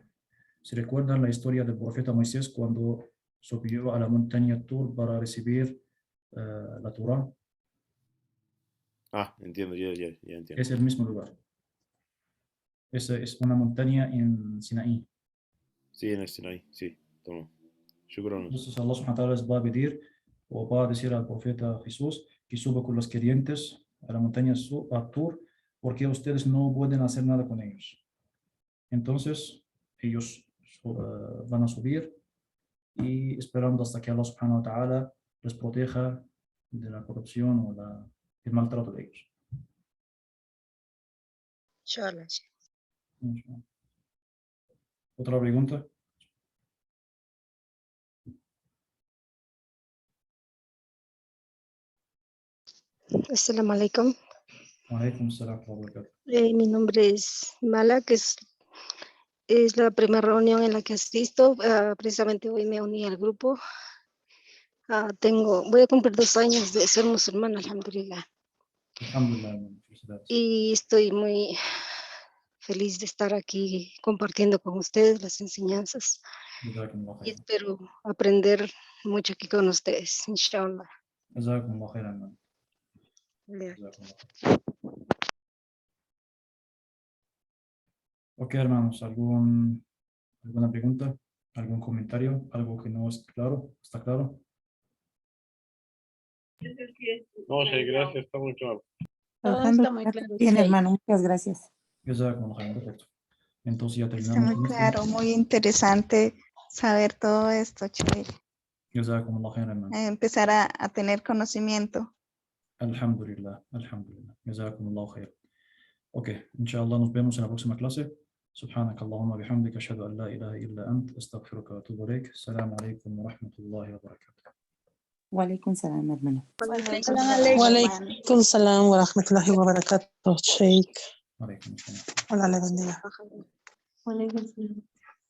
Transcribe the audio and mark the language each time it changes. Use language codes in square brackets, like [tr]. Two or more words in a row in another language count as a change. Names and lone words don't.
[es] ¿Se recuerdan la historia del profeta Moisés cuando subió a la montaña Tur para recibir la Torah? Ah, entiendo, ya entiendo. Es el mismo lugar. Es una montaña en Sinaí. Sí, en el Sinai, sí, toma. Shukran. Entonces Allah [ar] سبحانه وتعالى [es] les va a pedir o va a decir al profeta Jesús que suba con los creyentes a la montaña Tur porque ustedes no pueden hacer nada con ellos. Entonces, ellos van a subir y esperando hasta que Allah [ar] سبحانه وتعالى [es] les proteja de la corrupción o el maltrato de ellos. Inshallah. ¿Otra pregunta? [ar] السلام عليكم. عليكم السلام وبركاته. [es] Mi nombre es Mala, que es la primera reunión en la que asisto. Precisamente hoy me uní al grupo. Voy a cumplir 2 años de ser musulmana, alhamdulillah. Alhamdulillah. Felicidades. Y estoy muy feliz de estar aquí compartiendo con ustedes las enseñanzas. Jazakumullah Y khairan. espero aprender mucho aquí con ustedes, inshallah. [ar] جزاكم الله خيرا, man. [es] Ya. Jazakumullah. Ok, hermanos, ¿alguna pregunta? ¿Algún comentario? ¿Algo que no es claro? ¿Está claro? No, sí, gracias, está muy claro. Todo Alejandro, está muy claro. bien, Sheikh. hermano, muchas gracias. [ar] جزاكم الله خيرا, [es] perfecto. Entonces ya Está terminamos muy con esto. claro, muy interesante saber todo esto, Sheikh. [ar] جزاكم الله خيرا, man. [es] Empezar a tener conocimiento. [ar] الحمد لله، الحمد لله. جزاكم الله خير. [es] Ok, inshallah nos vemos en la próxima clase. [ar] سبحانك اللهم وبحمدك أشهد أن لا إله إلا أنت أستغفرك وأتوب إليك. السلام عليكم ورحمة الله وبركاته. وعليكم السلام, [es] hermano. [ar] وعليكم السلام ورحمة الله وبركاته, Sheikh. عليكم السلام. [es] Allah le bendiga. Waalaikumsalam.